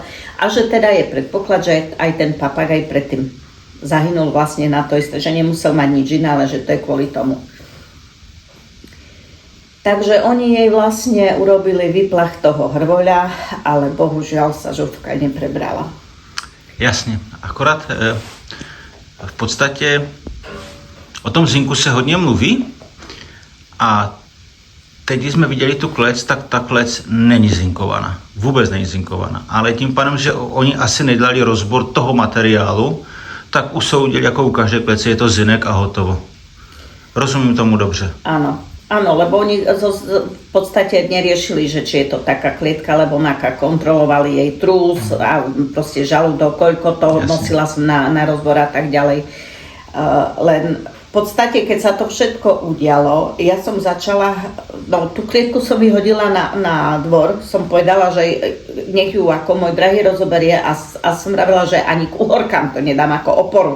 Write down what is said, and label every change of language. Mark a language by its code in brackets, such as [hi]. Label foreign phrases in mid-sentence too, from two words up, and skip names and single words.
[sk] A že teda je predpoklad, že aj ten papagaj predtým zahynul vlastne na to isté, že nemusel mať nič iné, ale že to je kvôli tomu. Takže oni jej vlastne urobili výplach toho hrvoľa, ale bohužiaľ sa žovka neprebrala. [cs] Jasně, akorát v podstatě o tom zinku se hodně mluví a teď, když jsme viděli tu klec, tak ta klec není zinkovaná. Vůbec není zinkovaná. Ale tím pádem, že oni asi nedali rozbor toho materiálu, tak usoudili, jako u každé klece je to zinek a hotovo. Rozumím tomu dobře. [sk] Áno, lebo oni v podstate neriešili, že či je to taká klietka, lebo onaká, kontrolovali jej trús a proste žalúdok, koľko toho nosila som na rozbor a tak ďalej. Len v podstate, keď sa to všetko udialo, ja som začala, no tú klietku som vyhodila na dvor, som povedala, že nech ju ako môj drahý rozoberie a som vravila, že ani k uhorkám to nedám ako oporu.